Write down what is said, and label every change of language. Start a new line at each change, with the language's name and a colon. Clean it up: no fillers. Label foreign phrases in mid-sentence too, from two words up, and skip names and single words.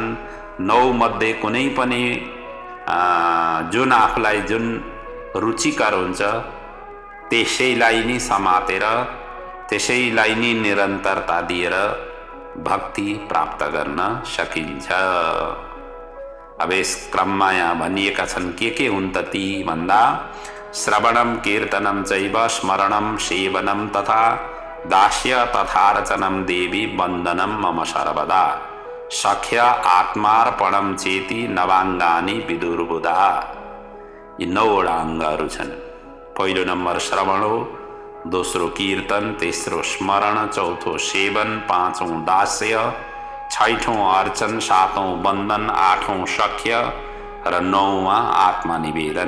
Nepali: 9 मध्ये कुनै पनि जुन आफूलाई जुन रुचिकर हुन्छ त्यसैलाई नै समातेर, त्यसैलाई नै निरन्तरता दिएर भक्ति प्राप्त गर्न सकिन्छ। अब यस क्रममा यहाँ भनिएका छन् के हुन् त ती भन्दा
Sanskrit: श्रवणम कीर्तनम चैव स्मरणम सेवनम तथा दास्य तथार्चनम देवी वन्दनम मम सर्वदा सख्य आत्मार्पणम चेति नवाङ्गानि विदुर्बुधा।
Nepali: यी 9 वटा अङ्गहरू छन्। पहिलो नम्बर श्रवण हो, दोस्रो कीर्तन, तेस्रो स्मरण, चौथो सेवन, पाँचौं दास्य, छैठौं अर्चन, सातौं वन्दन, आठौं सख्य र 9वां आत्मनिवेदन।